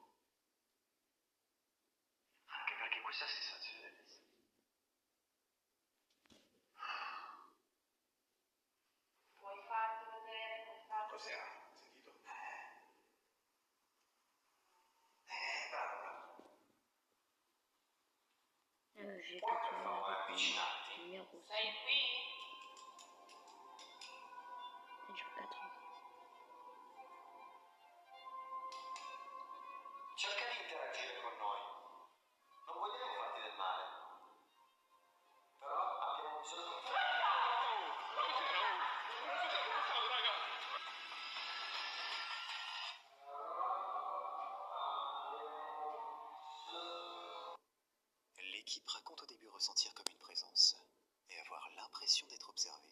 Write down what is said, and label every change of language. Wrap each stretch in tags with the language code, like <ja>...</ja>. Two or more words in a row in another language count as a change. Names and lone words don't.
<it>Anche perché questa sensazione è... Vuoi farti vedere questa? Cos'era? Sentito? Bravo, bravo.</it> <fr>J'ai capturé avec le numéro</fr> <it>Sei qui?</it> <fr>ça dure 4 ans.</fr> <it>Cerca di interagire con noi. Non vogliamo farti del male. Però abbiamo bisogno di te.</it> <fr>L'équipe raconte au début ressentir comme une présence et avoir l'impression d'être observé.</fr>